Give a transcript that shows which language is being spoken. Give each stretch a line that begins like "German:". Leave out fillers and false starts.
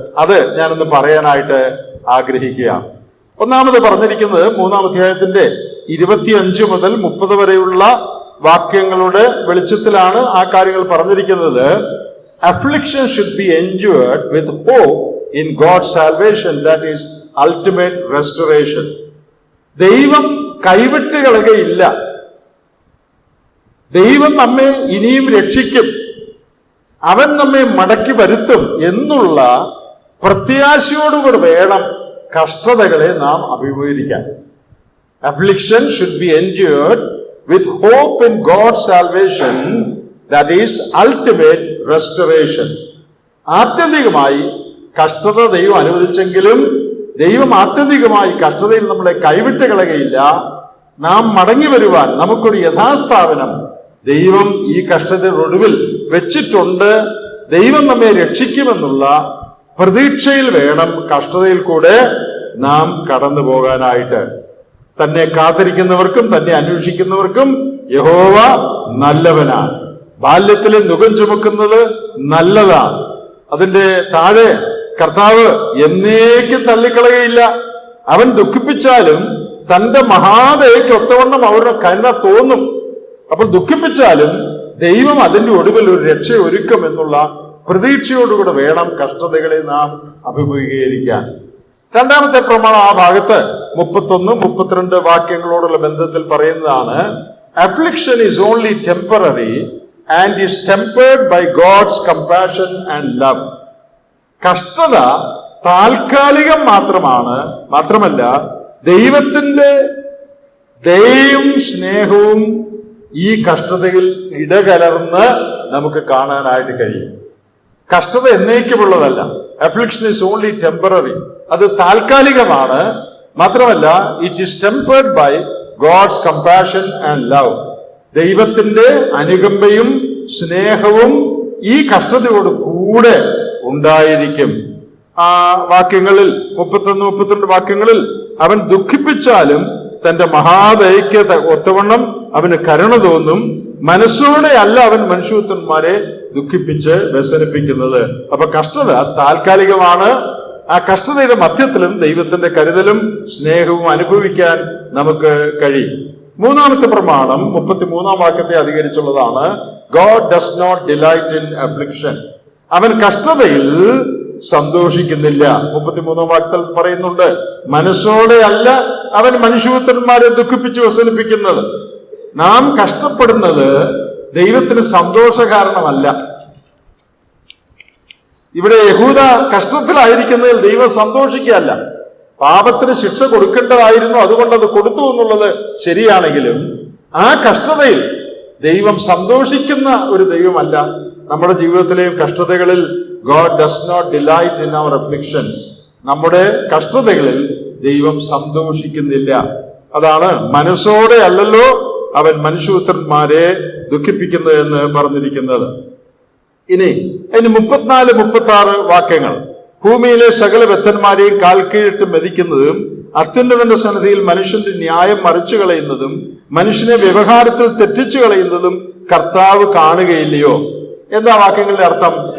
Malayalam: അത് ഞാനൊന്ന് പറയാനായിട്ട് ആഗ്രഹിക്കുക. ഒന്നാമത് പറഞ്ഞിരിക്കുന്നത് 3-ാം അധ്യായത്തിന്റെ 25 മുതൽ 30 വരെയുള്ള വാക്യങ്ങളുടെ വെളിച്ചത്തിലാണ് ആ കാര്യങ്ങൾ പറഞ്ഞിരിക്കുന്നത്.
English: Affliction should be endured with hope in God's salvation, that is ultimate restoration.
Malayalam: ദൈവം കൈവിട്ട് കളയുകയില്ല. ദൈവം നമ്മെ ഇനിയും രക്ഷിക്കും, അവൻ നമ്മെ മടക്കി വരുത്തും എന്നുള്ള പ്രത്യാശയോടുകൂടി വേണം കഷ്ടതകളെ നാം അഭിമുഖീകരിക്കാൻ.
English: Affliction should be endured with hope in God's salvation, that is ultimate restoration.
Malayalam: ആത്യന്തികമായി കഷ്ടത ദൈവം അനുവദിച്ചെങ്കിലും ദൈവം ആത്യന്തികമായി കഷ്ടതയിൽ നമ്മളെ കൈവിട്ട് കളയുകയില്ല. നാം മടങ്ങി വരുവാൻ നമുക്കൊരു യഥാസ്ഥാപനം ദൈവം ഈ കഷ്ടതയുടെ ഒടുവിൽ വെച്ചിട്ടുണ്ട്. ദൈവം നമ്മെ രക്ഷിക്കുമെന്നുള്ള പ്രതീക്ഷയിൽ വേണം കഷ്ടതയിൽ കൂടെ നാം കടന്നു പോകാനായിട്ട്. തന്നെ കാത്തിരിക്കുന്നവർക്കും തന്നെ അന്വേഷിക്കുന്നവർക്കും യഹോവ നല്ലവനാണ്. ബാല്യത്തിലെ നുകം ചുമക്കുന്നത് നല്ലതാണ്. അതിന്റെ താഴെ കർത്താവ് എന്നേക്കും തള്ളിക്കളയുകയില്ല. അവൻ ദുഃഖിപ്പിച്ചാലും തന്റെ മഹാദയയ്ക്ക് ഒത്തവണ്ണം അവരുടെ കരുണ തോന്നും. അപ്പോൾ ദുഃഖിപ്പിച്ചാലും ദൈവം അതിന്റെ ഒടുവിൽ ഒരു രക്ഷ ഒരുക്കും എന്നുള്ള പ്രതീക്ഷയോടുകൂടെ വേണം കഷ്ടതകളെ നാം അഭിമുഖീകരിക്കാൻ. 2-ാമത്തെ പ്രമാണം ആ ഭാഗത്ത് 31, 32 വാക്യങ്ങളോടുള്ള ബന്ധത്തിൽ പറയുന്നതാണ്.
English: Affliction is only temporary and is tempered by God's compassion and love.
Malayalam: കഷ്ടത താൽക്കാലികം മാത്രമല്ല ദൈവത്തിന്റെ ദയയും സ്നേഹവും ഈ കഷ്ടതയിൽ ഇടകലർന്ന് നമുക്ക് കാണാനായിട്ട് കഴിയും. കഷ്ടത എന്നേക്കുമുള്ളതല്ല.
English: Affliction is only temporary.
Malayalam: അത് താൽക്കാലികമാണ്.
English: മാത്രമല്ല it is tempered by God's compassion and love.
Malayalam: ദൈവത്തിന്റെ അനുകമ്പയും സ്നേഹവും ഈ കഷ്ടതയോട് കൂടെ ഉണ്ടായിരിക്കും. ആ വാക്യങ്ങളിൽ 31, 32 വാക്യങ്ങളിൽ അവൻ ദുഃഖിപ്പിച്ചാലും തന്റെ മഹാദയയ്ക്ക് ഒത്തവണ്ണം അവന് കരുണ തോന്നും. മനസ്സോടെ അല്ല അവൻ മനുഷ്യത്വന്മാരെ ദുഃഖിപ്പിച്ച് വ്യസനിപ്പിക്കുന്നത്. അപ്പൊ കഷ്ടത താൽക്കാലികമാണ്. ആ കഷ്ടതയുടെ മധ്യത്തിലും ദൈവത്തിന്റെ കരുതലും സ്നേഹവും അനുഭവിക്കാൻ നമുക്ക് കഴിയും. 3-ാമത്തെ പ്രമാണം 33-ാം വാക്യത്തെ അധികരിച്ചുള്ളതാണ്.
English: God does not delight in affliction.
Malayalam: അവൻ കഷ്ടതയിൽ സന്തോഷിക്കുന്നില്ല. 33-ാം വാക്യത്തിൽ പറയുന്നുണ്ട്, മനസ്സോടെ അല്ല അവൻ മനുഷ്യപുത്രന്മാരെ ദുഃഖിപ്പിച്ച് വ്യസനിപ്പിക്കുന്നത്. നാം കഷ്ടപ്പെടുന്നത് ദൈവത്തിന് സന്തോഷ കാരണമല്ല. ഇവിടെ യഹൂദ കഷ്ടത്തിലായിരിക്കുന്നതിൽ ദൈവം സന്തോഷിക്കുകയല്ല. പാപത്തിന് ശിക്ഷ കൊടുക്കേണ്ടതായിരുന്നു, അതുകൊണ്ട് അത് കൊടുത്തു എന്നുള്ളത് ശരിയാണെങ്കിലും ആ കഷ്ടതയിൽ ദൈവം സന്തോഷിക്കുന്ന ഒരു ദൈവമല്ല. നമ്മുടെ ജീവിതത്തിലെയും കഷ്ടതകളിൽ
English: God does not delight in our afflictions.
Malayalam: നമ്മുടെ കഷ്ടതകളിൽ ദൈവം സന്തോഷിക്കുന്നില്ല. അതാണ് മനസ്സോടെ അല്ലല്ലോ അവൻ മനുഷ്യപുത്രന്മാരെ ദുഃഖിപ്പിക്കുന്നത് എന്ന് പറഞ്ഞിരിക്കുന്നത്. ഇനി 34, 36 വാക്യങ്ങൾ. ഭൂമിയിലെ സകല ബദ്ധന്മാരെയും കാൽ കീഴിട്ട് മെതിക്കുന്നതും അത്യുന്നതന്റെ സന്നിധിയിൽ മനുഷ്യന്റെ ന്യായം മറിച്ചു കളയുന്നതും മനുഷ്യനെ വ്യവഹാരത്തിൽ തെറ്റിച്ചു കളയുന്നതും കർത്താവ് കാണുകയില്ലയോ? എന്താ വാക്യങ്ങളുടെ അർത്ഥം?